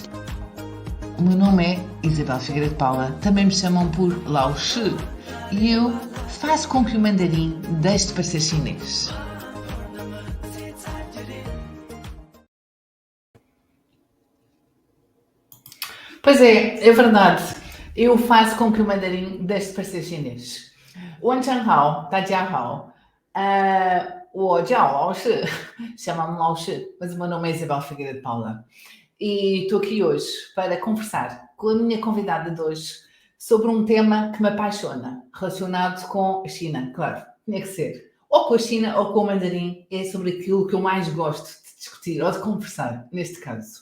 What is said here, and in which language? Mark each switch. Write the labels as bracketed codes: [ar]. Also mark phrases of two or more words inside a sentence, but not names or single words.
[pt] O meu nome é Isabel Figueiredo Paula, também me chamam por Lao Shi, e eu faço com que o mandarim deixe de parecer chinês. Pois é verdade. Eu faço com que o mandarim deixe de parecer chinês. [zh] 晚上好，大家好。我叫老师， [pt] chama-me Lao Shi, mas o meu nome é Isabel Figueiredo Paula. E estou aqui hoje para conversar com a minha convidada de hoje sobre um tema que me apaixona, relacionado com a China. Claro, tinha que ser. Ou com a China ou com o mandarim, é sobre aquilo que eu mais gosto de discutir ou de conversar, neste caso.